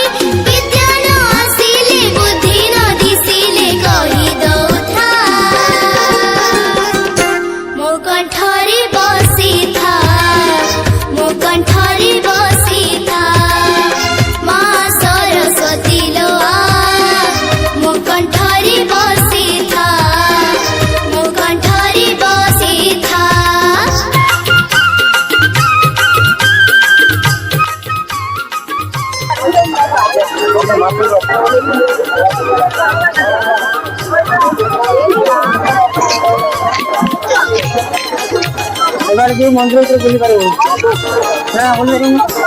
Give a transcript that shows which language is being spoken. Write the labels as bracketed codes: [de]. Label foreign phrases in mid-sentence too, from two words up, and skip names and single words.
[or] ବିଦ୍ୟା ନ ଆସିଲେ ବୁଦ୍ଧି ନ ଦିଶିଲେ କହି ଦଉଥା, ମୋ କଣ୍ଠରେ ବସି ଥା, ମୋ କଣ୍ଠରେ ବସି ଥା। ମାଁ ସରସ୍ୱତୀ ଲୋଆ ମୋ କଣ୍ଠରେ ବସି ଥା, ମୋ କଣ୍ଠରେ ବସି ଥା। [bn] এবার কি মন্ত্র উত্তর বলি পারবো হ্যাঁ বলি পারবো